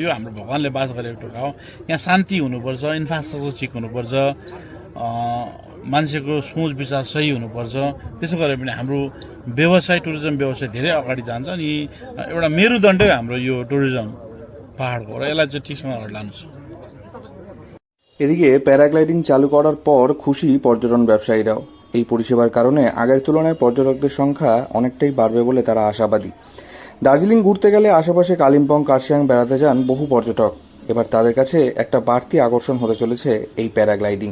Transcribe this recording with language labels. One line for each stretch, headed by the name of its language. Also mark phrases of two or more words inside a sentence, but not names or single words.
Nepali: यो हाम्रो भगवान्ले बास गरेको जग्गा हो। यहाँ शान्ति हुनुपर्छ, इन्फ्रास्ट्रक्चर ठिक हुनुपर्छ, मान्छेको सोच विचार सही हुनुपर्छ। त्यसो गरे पनि हाम्रो व्यवसाय टुरिज्म व्यवसाय धेरै अगाडि जान्छ। अनि एउटा मेरुदण्डै हाम्रो यो टुरिज्म पाहाडको र यसलाई चाहिँ ठिकसँग अगाडि लानु छ।
Bangla: এদিকে প্যারাগ্লাইডিং চালু করার পর খুশি পর্যটন ব্যবসায়ীরাও। এই পরিষেবার কারণে আগের তুলনায় পর্যটকদের সংখ্যা অনেকটাই বাড়বে বলে তারা আশাবাদী। দার্জিলিং ঘুরতে গেলে আশেপাশে কালিম্পং, কার্শিয়াং বেড়াতে যান বহু পর্যটক। এবার তাদের কাছে একটা বাড়তি আকর্ষণ হতে চলেছে এই প্যারাগ্লাইডিং।